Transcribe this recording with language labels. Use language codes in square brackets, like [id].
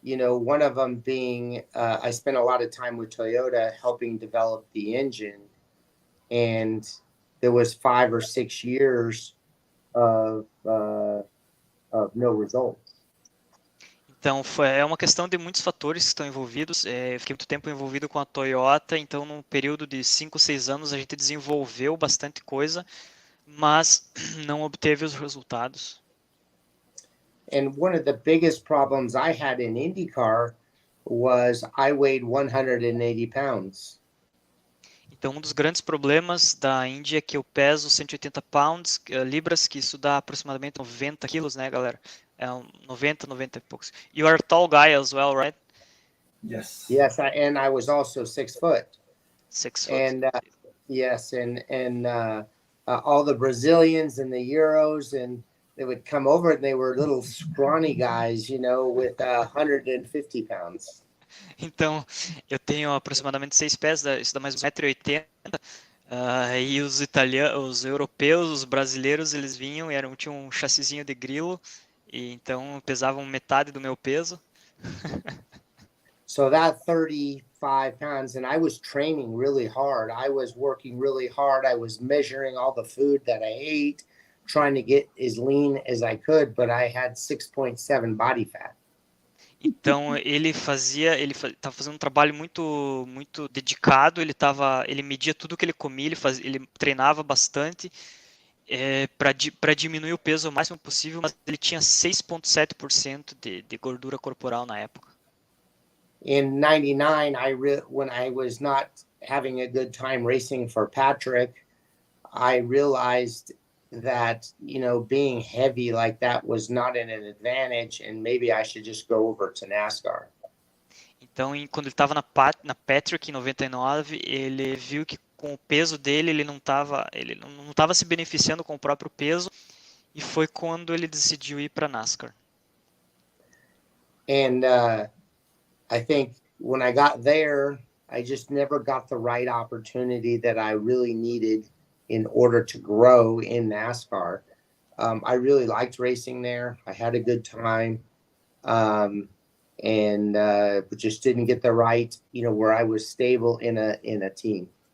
[en] One of them being I spent a lot of time with Toyota helping develop the engine, and there was 5 or 6 years of no results. [pt] Então, é uma questão de muitos fatores que estão envolvidos. Eu fiquei muito tempo envolvido com a Toyota, então, num período de 5, 6 anos, a gente desenvolveu bastante coisa, mas não obteve os resultados. [en] And one of the biggest problems I had in IndyCar was I weighed 180 pounds. [pt] Então, um dos grandes problemas da Indy é que eu peso 180 libras, que isso dá aproximadamente 90 quilos, né, galera? 90 e poucos. [en] You are a tall guy as well, right? Yes. Yes, and I was also 6 foot. 6 foot. And yes, and all the Brazilians and the Euros, and they would come over and they were little scrawny guys, with 150 pounds. [pt] Então, eu tenho aproximadamente 6 pés, isso dá mais uns 1,80 m. E os europeus, os brasileiros, eles vinham e tinham um chassizinho de grilo, e então pesavam metade do meu peso. [en] So that 35 pounds, and I was training really hard. I was working really hard. I was measuring all the food that I ate, trying to get as lean as I could, but I had 6.7 body fat. [pt] Então ele estava fazendo um trabalho muito muito dedicado. Ele media tudo que ele comia, ele treinava bastante para diminuir o peso o máximo possível, mas ele tinha 6,7% de gordura corporal na época. [en] In 99, when I was not having a good time racing for Patrick, I realized that being heavy like that was not an advantage, and maybe I should just go over to NASCAR. [pt] Então, quando ele estava na Patrick em 99, ele viu que com o peso dele ele não estava se beneficiando com o próprio peso, e foi quando ele decidiu ir para NASCAR. [en] And I think when I got there, I just never got the right opportunity that I really needed in order to grow in NASCAR. I really liked racing there. I had a good time, and but just didn't get the right, where I was stable in a team.